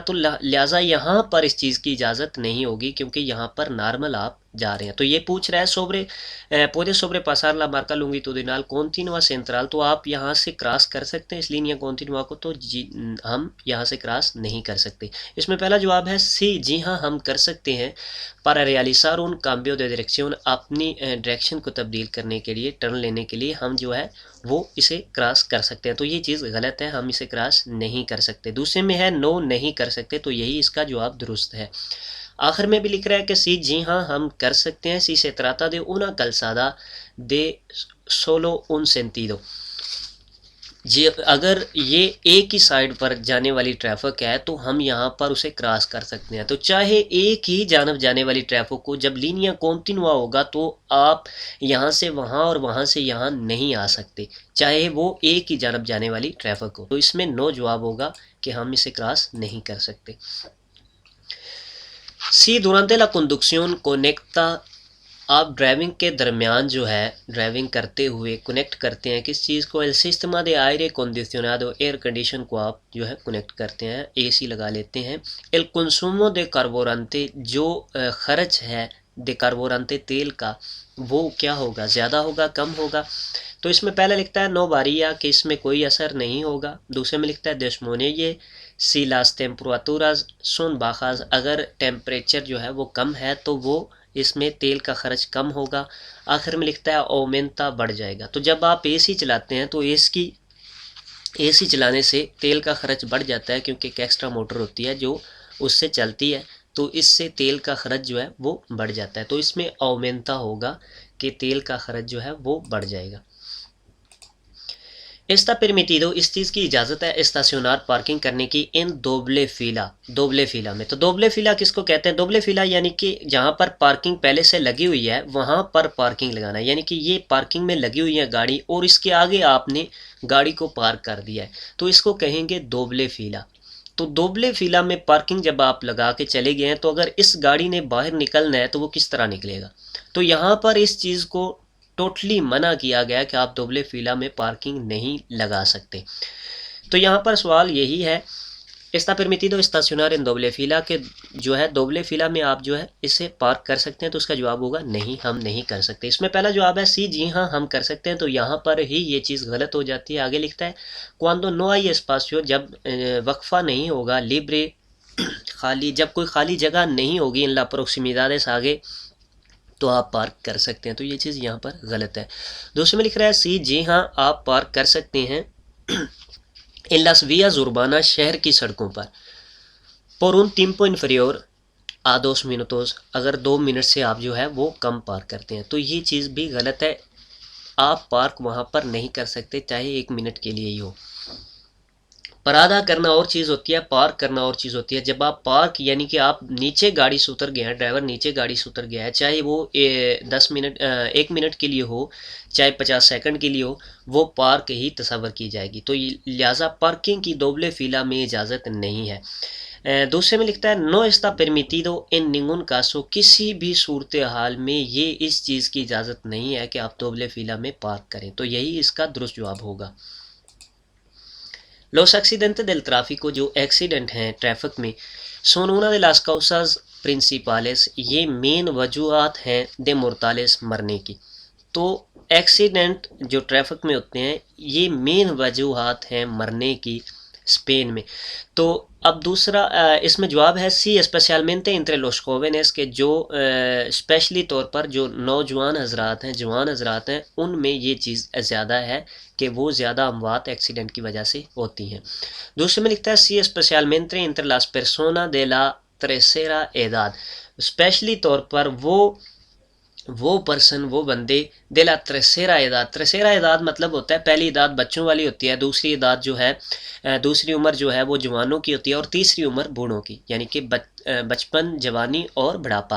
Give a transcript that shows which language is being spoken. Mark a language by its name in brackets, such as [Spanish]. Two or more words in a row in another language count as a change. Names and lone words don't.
[Urdu] تو لہٰذا یہاں پر اس چیز کی اجازت نہیں ہوگی، کیونکہ یہاں پر نارمل آپ جا رہے ہیں. تو یہ پوچھ رہا ہے [Spanish] puede sobrepasar la marca longitudinal continua central, [Urdu] تو آپ یہاں سے کراس کر سکتے ہیں اس [Spanish] línea continua [Urdu] کو. تو ہم یہاں سے کراس نہیں کر سکتے. اس میں پہلا جواب ہے سی، جی ہاں ہم کر سکتے ہیں. [Spanish] para realizar un cambio de dirección، [Urdu] اپنی ڈائریکشن کو تبدیل کرنے کے لیے، ٹرن لینے کے لیے ہم جو ہے وہ اسے کراس کر سکتے ہیں. تو یہ چیز غلط ہے، ہم اسے کراس نہیں کر سکتے. دوسرے میں ہے نو نہیں کر سکتے، تو یہی اس کا جواب درست ہے. آخر میں بھی لکھ رہا ہے کہ سی، جی ہاں ہم کر سکتے ہیں. [Spanish] sí se trata de una calzada de solo un sentido، [Urdu] جی اگر یہ ایک ہی سائڈ پر جانے والی ٹریفک ہے تو ہم یہاں پر اسے کراس کر سکتے ہیں. تو چاہے ایک ہی جانب جانے والی ٹریفک کو جب [Spanish] línea continua [Urdu] ہوگا تو آپ یہاں سے وہاں اور وہاں سے یہاں نہیں آ سکتے، چاہے وہ ایک ہی جانب جانے والی ٹریفک ہو. تو اس میں نو جواب ہوگا کہ ہم اسے کراس نہیں کر سکتے. [Spanish] سی durante la conducción conecta، [Urdu] آپ ڈرائیونگ کے درمیان جو ہے ڈرائیونگ کرتے ہوئے کنیکٹ کرتے ہیں کس چیز کو، [Spanish] el sistema de aire acondicionado، [Urdu] ایئر کنڈیشن کو آپ جو ہے کنیکٹ کرتے ہیں، اے سی لگا لیتے ہیں. [Spanish] el consumo de carburante، [Urdu] جو خرچ ہے [Spanish] de carburante [Urdu] تیل کا، وہ کیا ہوگا، زیادہ ہوگا کم ہوگا. تو اس میں پہلے لکھتا ہے [Spanish] no varía, [Urdu] کہ اس میں کوئی اثر نہیں ہوگا. دوسرے میں لکھتا ہے [Spanish] disminuye si las temperaturas son bajas، [Urdu] اگر ٹیمپریچر جو ہے وہ کم ہے تو وہ اس میں تیل کا خرچ کم ہوگا. آخر میں لکھتا ہے اومنتا، بڑھ جائے گا. تو جب آپ اے سی چلاتے ہیں تو اے سی چلانے سے تیل کا خرچ بڑھ جاتا ہے، کیونکہ ایک ایکسٹرا موٹر ہوتی ہے جو اس سے چلتی ہے، تو اس سے تیل کا خرچ جو ہے وہ بڑھ جاتا ہے. تو اس میں اومنتا ہوگا کہ تیل کا خرچ جو ہے وہ بڑھ جائے گا. [Spanish] está permitido، [Urdu] اس چیز کی اجازت ہے اسٹیشنار پارکنگ کرنے کی [Spanish] en doble fila [Urdu] میں. تو [Spanish] doble fila [Urdu] کس کو کہتے ہیں؟ [Spanish] doble fila [Urdu] یعنی کہ جہاں پر پارکنگ پہلے سے لگی ہوئی ہے وہاں پر پارکنگ لگانا ہے، یعنی کہ یہ پارکنگ میں لگی ہوئی ہے گاڑی اور اس کے آگے آپ نے گاڑی کو پارک کر دیا ہے، تو اس کو کہیں گے [Spanish] doble fila. [Urdu] تو [Spanish] doble fila [Urdu] میں پارکنگ جب آپ لگا کے چلے گئے ہیں تو اگر اس گاڑی نے باہر نکلنا ہے تو وہ کس طرح نکلے گا؟ تو یہاں پر اس چیز کو ٹوٹلی منع کیا گیا کہ آپ [Spanish] doble fila [Urdu] میں پارکنگ نہیں لگا سکتے. تو یہاں پر سوال یہی ہے [Spanish] está permitido estacionar en doble fila، [Urdu] کہ جو ہے [Spanish] doble fila [Urdu] میں آپ جو ہے اسے پارک کر سکتے ہیں. تو اس کا جواب ہوگا نہیں، ہم نہیں کر سکتے. اس میں پہلا جواب ہے سی، جی ہاں ہم کر سکتے ہیں. تو یہاں پر ہی یہ چیز غلط ہو جاتی ہے. آگے لکھتا ہے [Spanish] cuando no hay espacio، [Urdu] جب وقفہ نہیں ہوگا، libre خالی، جب کوئی خالی جگہ نہیں ہوگی [Spanish] en la proximidades [Urdu] آگے تو آپ پارک کر سکتے ہیں. تو یہ چیز یہاں پر غلط ہے. دوسرے میں لکھ رہا ہے سی، جی ہاں آپ پارک کر سکتے ہیں [Spanish] en las vías urbanas, [Urdu] شہر کی سڑکوں پر، [Spanish] por un tiempo inferior a 2 minutos، [Urdu] اگر 2 منٹ سے آپ جو ہے وہ کم پارک کرتے ہیں. تو یہ چیز بھی غلط ہے. آپ پارک وہاں پر نہیں کر سکتے چاہے 1 منٹ کے لیے ہی ہو. پرادا کرنا اور چیز ہوتی ہے، پارک کرنا اور چیز ہوتی ہے. جب آپ پارک یعنی کہ آپ نیچے گاڑی سے اتر گئے ہیں، ڈرائیور نیچے گاڑی سے اتر گیا ہے، چاہے وہ 10 منٹ 1 منٹ کے لیے ہو، چاہے 50 سیکنڈ کے لیے ہو، وہ پارک ہی تصور کی جائے گی. تو لہٰذا پارکنگ کی [Spanish] doble fila [Urdu] میں اجازت نہیں ہے. دوسرے میں لکھتا ہے [Spanish] no está permitido en ningún caso, [Urdu] کسی بھی صورتحال میں یہ اس چیز کی اجازت نہیں ہے کہ آپ [Spanish] doble fila [Urdu] میں پارک کریں. تو یہی اس کا درست جواب ہوگا. [Spanish] Los accidentes del tráfico، [Urdu] جو ایکسیڈنٹ ہیں ٹریفک میں، [Spanish] son una de las causas principales، [Urdu] یہ مین وجوہات ہیں [Spanish] de mortales، [Urdu] مرنے کی. تو ایکسیڈنٹ جو ٹریفک میں ہوتے ہیں یہ مین وجوہات ہیں مرنے کی اسپین میں. تو اب دوسرا اس میں جواب ہے [Spanish] sí, especialmente entre los jóvenes, [Urdu] کہ جو اسپیشلی طور پر جو نوجوان حضرات ہیں، جوان حضرات ہیں، ان میں یہ چیز زیادہ ہے کہ وہ زیادہ اموات ایکسیڈنٹ کی وجہ سے ہوتی ہیں. دوسرے میں لکھتا ہے [Spanish] sí, especialmente entre las personas de la tercera edad، [Urdu] اسپیشلی طور پر وہ پرسن، وہ بندے [Spanish] de la tercera edad. tercera edad [Urdu] مطلب ہوتا ہے پہلی اعداد بچوں والی ہوتی ہے، دوسری اعداد جو ہے دوسری عمر جو ہے وہ جوانوں کی ہوتی ہے، اور تیسری عمر بوڑھوں کی، یعنی کہ بچپن، جوانی اور بڑھاپا.